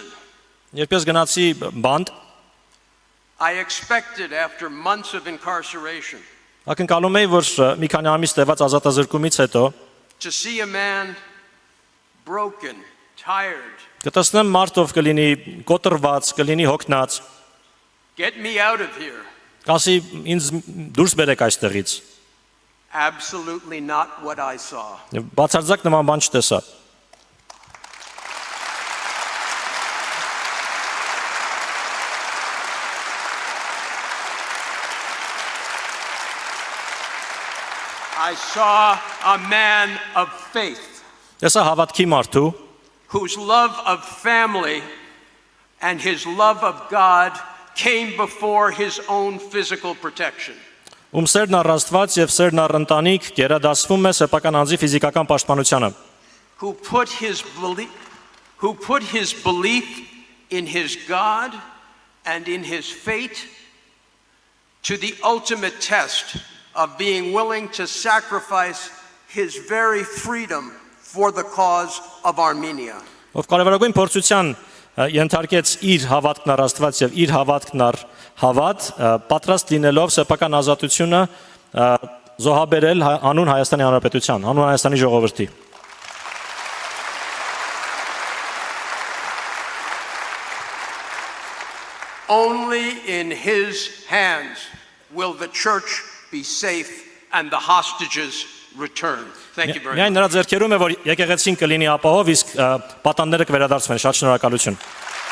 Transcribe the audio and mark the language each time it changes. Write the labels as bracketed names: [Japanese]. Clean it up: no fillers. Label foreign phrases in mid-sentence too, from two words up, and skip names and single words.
[Armenian] Երբ ես գնացի բանդ [English] I expected after months of incarceration [Armenian] ակնկալում էի որ մի քանի ամիս տևած ազատազրկումից հետո [English] to see a man broken, tired, [Armenian] կտեսնեմ մարդ ով կլինի կոտրված, կլինի հոգնած [English] get me out of here. [Armenian] կասի ինձ դուրս բերեք այստեղից [English] Absolutely not what I saw. [Armenian] Եվ բացարձակ նման բան չտեսա [English] I saw a man of faith [Armenian] Տեսա հավատքի մարդու [English] whose love of family and his love of God came before his own physical protection. [Armenian] ում սերն առ Աստված եւ սերն առ ընտանիք գերադասվում է սեփական անձի ֆիզիկական պաշտպանությանը [English] Who put his belief in his God and in his fate to the ultimate test of being willing to sacrifice his very freedom for the cause of Armenia. [Armenian] ով կարևորագույն փորձության ենթարկեց իր հավատքն առ Աստված եւ իր հավատքն առ հավատ պատրաստ լինելով սեփական ազատությունը զոհաբերել անուն Հայաստանի Հանրապետության անուն Հայաստանի ժողովրդի [English] Only in his hands will the church be safe and the hostages return. Thank you very much. [Armenian] Միայն նրա ձեռքերում է որ եկեղեցին կլինի ապահով իսկ պատանները կվերադարձվեն շատ շնորհակալություն